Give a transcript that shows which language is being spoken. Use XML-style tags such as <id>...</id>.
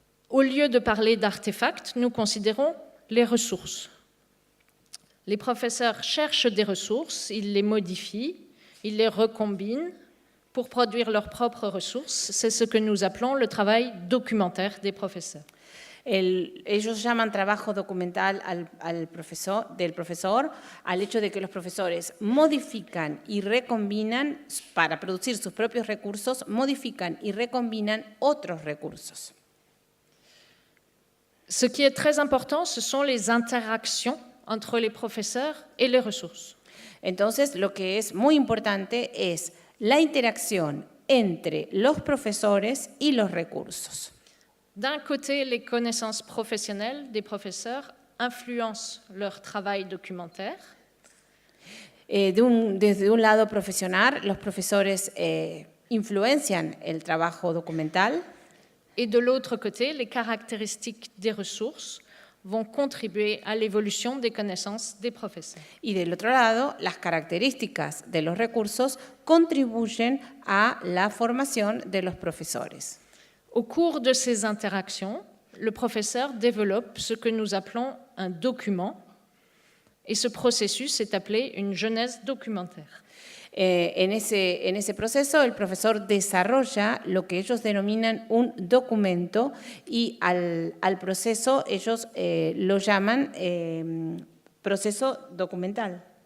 <fr>Au lieu de parler d'artefacts, nous considérons les ressources. Les professeurs cherchent des ressources, ils les modifient, ils les recombinent pour produire leurs propres ressources. C'est ce que nous appelons le travail documentaire des professeurs.</fr> <es>Ellos llaman trabajo documental del profesor al hecho de que los profesores modifican y recombinan para producir sus propios recursos, modifican y recombinan otros recursos.</es> <fr>Ce qui est très important, ce sont les interactions entre les professeurs et les ressources.</fr> <es>Entonces, lo que es muy importante es la interacción entre los profesores y los recursos.</es> <fr>D'un côté, les connaissances professionnelles des professeurs influencent leur travail documentaire.</fr> <es>Desde un lado profesional, los profesores influencian el trabajo documental.</es> <fr>Et de l'autre côté, les caractéristiques des ressources vont contribuer à l'évolution des connaissances des professeurs.</fr> <es>Y del otro lado, las características de los recursos contribuyen a la formación de los profesores.</es> <fr>Au cours de ces interactions, le professeur développe ce que nous appelons un document, et ce processus est appelé une genèse documentaire.</fr> <es>En ese proceso, el profesor desarrolla lo que ellos denominan un documento y al proceso ellos lo llaman proceso documental.</es>